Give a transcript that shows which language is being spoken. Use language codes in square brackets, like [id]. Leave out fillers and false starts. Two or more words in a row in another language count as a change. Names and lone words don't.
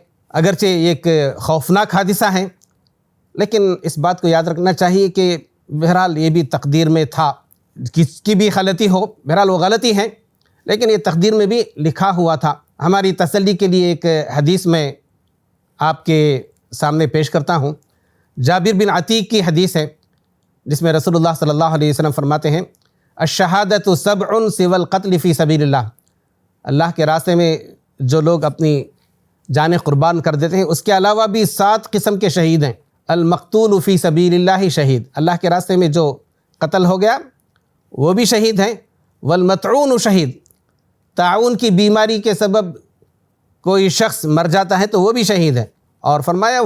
[ur] اگرچہ ایک خوفناک حادثہ ہے، لیکن اس بات کو یاد رکھنا چاہیے کہ بہرحال یہ بھی تقدیر میں تھا، کس کی بھی غلطی ہو بہرحال وہ غلطی ہے، لیکن یہ تقدیر میں بھی لکھا ہوا تھا۔ ہماری تسلی کے لیے ایک حدیث میں آپ کے سامنے پیش کرتا ہوں۔ جابر بن عتیق کی حدیث ہے جس میں رسول اللہ [ar] صلی اللہ علیہ وسلم [ur] فرماتے ہیں، [ar] الشہادۃ سبع سوی القتل فی سبیل اللہ، [ur] اللہ کے راستے میں جو لوگ اپنی جانیں قربان کر دیتے ہیں اس کے علاوہ بھی 7 قسم کے شہید ہیں۔ [ar] المقتول فی سبیل اللہ شہید، [ur] اللہ کے راستے میں جو قتل ہو گیا وہ بھی شہید ہیں۔ [ar] والمطعون شہید، [ur] طاعون کی بیماری کے سبب کوئی شخص مر جاتا ہے تو وہ بھی شہید ہے۔